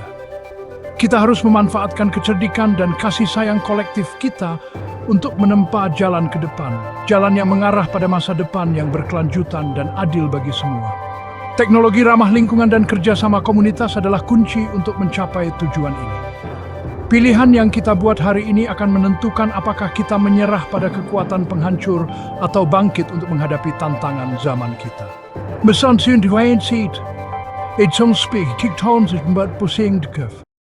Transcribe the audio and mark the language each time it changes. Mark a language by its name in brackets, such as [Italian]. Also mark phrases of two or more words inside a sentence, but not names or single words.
[Indonesian] Kita harus memanfaatkan kecerdikan dan kasih sayang kolektif kita untuk menempa jalan ke depan, jalan yang mengarah pada masa depan yang berkelanjutan dan adil bagi semua. Teknologi ramah lingkungan dan kerjasama komunitas adalah kunci untuk mencapai tujuan ini. Pilihan yang kita buat hari ini akan menentukan apakah kita menyerah pada kekuatan penghancur atau bangkit untuk menghadapi tantangan zaman kita. Mesan syn dwein seed, et som spik tik tons et pusing de kuf.